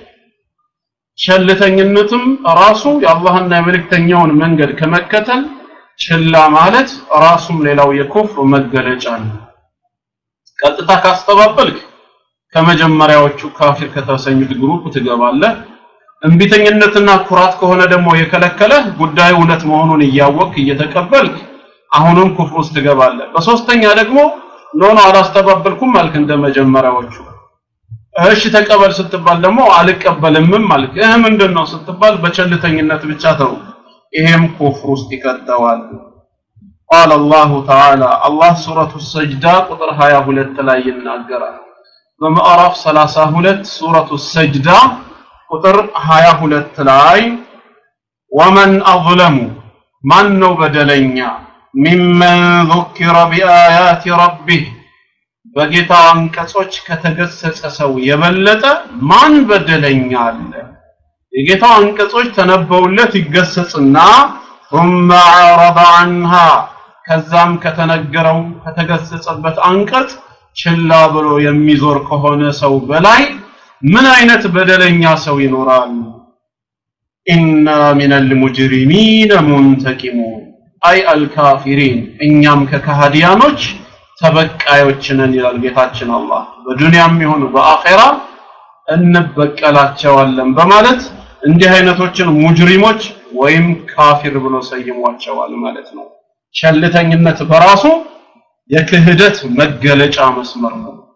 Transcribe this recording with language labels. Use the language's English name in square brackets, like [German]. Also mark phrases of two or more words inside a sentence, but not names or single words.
[Amharic] ቸልተኝነትም ራሱ የአላህና የመልእክተኛውን መንገድ ከመከተል ችላ ማለት ራሱም ሌላው የኩፍር መገለጫ ነው ቀጥታ ካስተባበልክ ከመጀመሪያዎቹ ካፊር ከተሰኙት ግሩፕ ትገባለህ እንቢተኝነትና ኩራት ከሆነ ደግሞ የከለከለ ጉዳዩ እውነት መሆኑን እያወቅክ እየተቀበልክ አሁንም ኩፍር ውስጥ ትገባለህ በሶስተኛ ደግሞ ኖ አላስተባበልኩም ማለት እንደመጀመሪያዎቹ እሺ ተቀበል ስትባል ደግሞ አልቀበልም ማለት ምንድነው ስትባል በቸልተኝነት ብቻ ተው ይሄም ኩፍር ውስጥ ይከተዋል [Arabic] قال الله تعالى الله سورة السجدة قطر 22 [Amharic] ላይ ይናገራል በምዕራፍ 32 [Arabic] سورة السجدة قطر 22 [Amharic] ላይ [Arabic] ومن أظلم من [Amharic] ነው በደለኛ [Arabic] ممن ذكر بآيات ربه [Amharic] በጌታ አንቀጾች ከተገሰጸ ሰው የበለጠ ማን በደለኛ አለ የጌታ አንቀጾች ተነበውለት ይገሰጽና [Arabic] ثم عرض عنها [Amharic] ከዛም ከተነገረው ከተገሰጸበት አንቀጽ ችላ ብሎ የሚዞር ከሆነ ሰው በላይ ምን አይነት በደለኛ ሰው ይኖራል [Arabic] إنا من المجرمين منتقمون أي الكافرين [Amharic] እኛም ከካህዲያኖች ተበቃዮች ነን ይላል ጌታችን አላህ በዱንያም ይሁን በአኺራ እንበቀላቸዋለን በማለት እንዲህ አይነቶችን ሙጅሪሞች ወይም ካፊር ብሎ ሰይሟቸዋል ማለት ነው ቸልተኝነት በራሱ የክህደት መገለጫ መስመር ነው